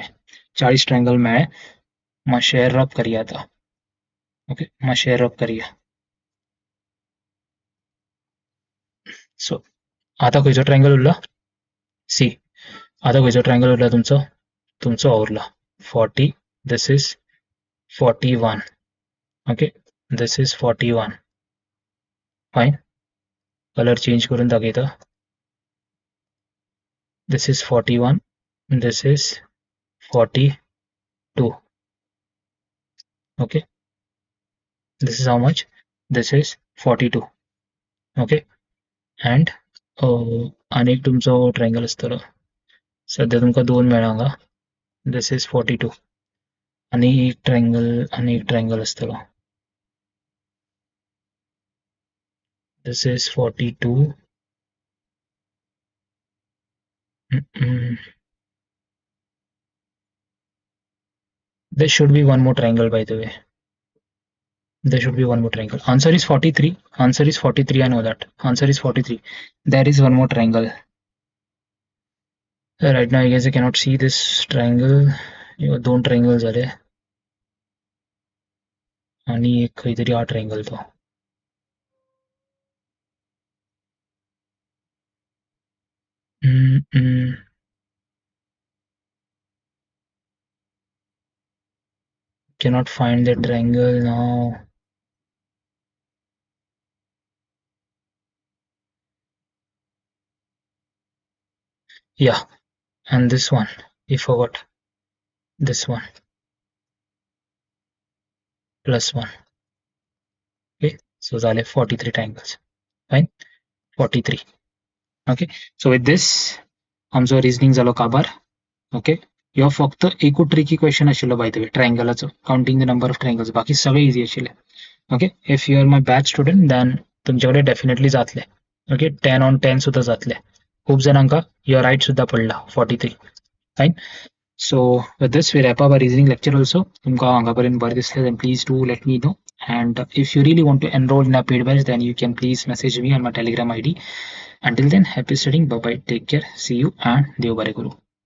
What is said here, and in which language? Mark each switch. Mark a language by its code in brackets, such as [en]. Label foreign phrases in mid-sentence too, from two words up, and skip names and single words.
[kok] 40 ट्रायंगल मेळ्ळे. मातशें रब करया आतां. ओके, मातशें रब करया. सो आतां खंयचो ट्रायंगल उरला? सी, आतां खंयचो ट्रायंगल उरला तुमचो? तुमचो हो उरला 40. [en] this is 41. okay, this is 41. [kok] फायन, [en] colour change [kok] करून दाखयता. [en] This is 41. This is 42. Okay, this is how much? This is 42. Okay, and [kok] अनेक तुमचो ट्रायंगल आसतलो. सध्या तुमकां 2 मेळ्ळा हांगा. [en] This is 42. [kok] आणि एक ट्रायंगल असतलो. [en] This is 42. There should be one more triangle, by the way. There should be one more triangle. Answer is 43. Answer is 43. I know that. Answer is 43. There is one more triangle. Right now, I guess I cannot see this triangle. [mr] दोन ट्रायंगल झाले आणि एक काहीतरी हा ट्रायंगल तो. [en] Cannot find the triangle now. Yeah, and this one, we forgot. This one. Plus one. Okay, so झाले 43 triangles. Fine, 43. Okay, so with this [kok] आमचो रिजनिंग झालो काबार. [en] ओके, [kok] ह्यो फक्त एकूच [en] tricky question आशिल्लो by the way, ट्रायंगलाचो, counting the number of triangles. [kok] बाकी सगळे इजी आशिल्ले. [en] okay, if you are my batch student then तुमच्याकडे डेफिनेटली जातले. [kok] ओके, 10 on 10 सुद्धा जातले. खूप जणांका [en] your right [kok] सुद्धा पडला 43. फाईन. [en] So with this we wrap up our reasoning lecture also. [kok] तुमका हांगापर्यंत बरें दिसलें [en] then please do let me know. And if you really want to enroll in a paid batch then you can please message me on my Telegram ID. Until then, happy studying. Bye bye. Take care. See you and [kok] Dev Bare Guru.